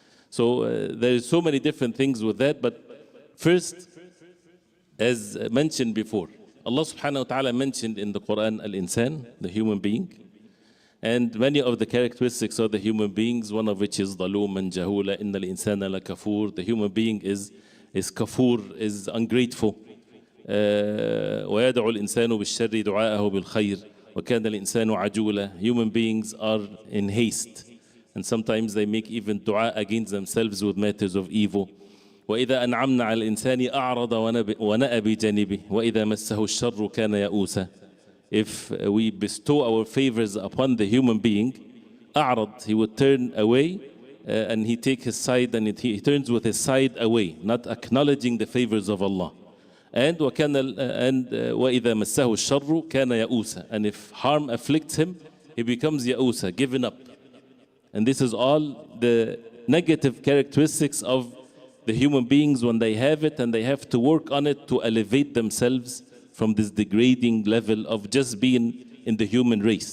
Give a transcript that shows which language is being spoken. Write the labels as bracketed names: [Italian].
[English] So there is so many different things with that, but first, as mentioned before, Allah subhanahu wa ta'ala mentioned in the Quran al-insan, the human being, and many of the characteristics of the human beings, one of which is ظلوم and jahula, [Arabic] إن الإنسان لكفور. [English] The human being is kafur, is ungrateful. [Arabic] ويدعو الإنسان بالشر دعاءه بالخير وكان الإنسان عجولا. [English] Human beings are in haste, and sometimes they make even dua against themselves with matters of evil. [Arabic] وإذا أنعمنا على الإنسان أعرض ونأى بجانبه وإذا مسه الشر كان يئوسا. [English] If we bestow our favors upon the human being, أعرض, he would turn away and he take his side, and he turns with his side away, not acknowledging the favors of Allah. [Arabic] And وإذا مسه الشر كان يئوسا. [English] And if harm afflicts him, he becomes يئوسا, given up. And this is all the negative characteristics of the human beings when they have it, and they have to work on it to elevate themselves from this degrading level of just being in the human race.